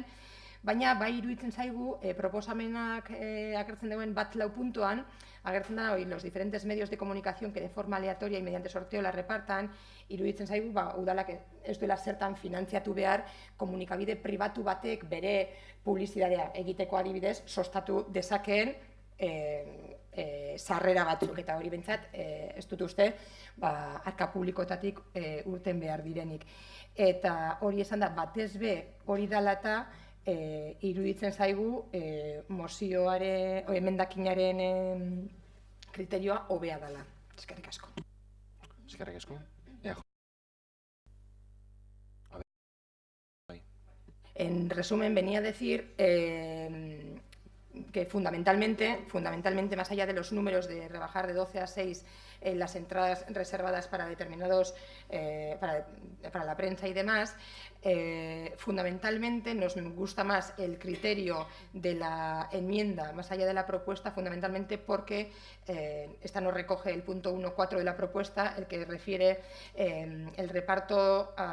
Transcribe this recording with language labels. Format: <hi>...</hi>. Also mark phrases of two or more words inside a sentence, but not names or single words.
<eu>Baina bai iruditzen zaigu proposamenak agertzen duen bat lau puntuan, agertzen da</eu> <es>hoy los diferentes medios de comunicación que de forma aleatoria y mediante sorteo la repartan,</es> <eu>iruditzen zaigu udalak ez duela zertan finantziatu behar komunikabide pribatu batek bere publizitatea egiteko adibidez sostatu dezakeen sarrera batzuk, eta hori behintzat ez dut uste arka publikoetatik urten behar direnik. Eta hori esan da batez be hori dela eta iruditzen zaigu emendakinaren kriterioa hobea dela. Eskerrik asko. Eskerrik asko.</eu> <es>En resumen, venía a decir que fundamentalmente, más allá de los números de rebajar de 12 a 6 las entradas reservadas para determinados, para la prensa y demás, fundamentalmente nos gusta más el criterio de la enmienda, más allá de la propuesta, fundamentalmente porque esta nos recoge el punto 1.4 de la propuesta, el que refiere el reparto</es>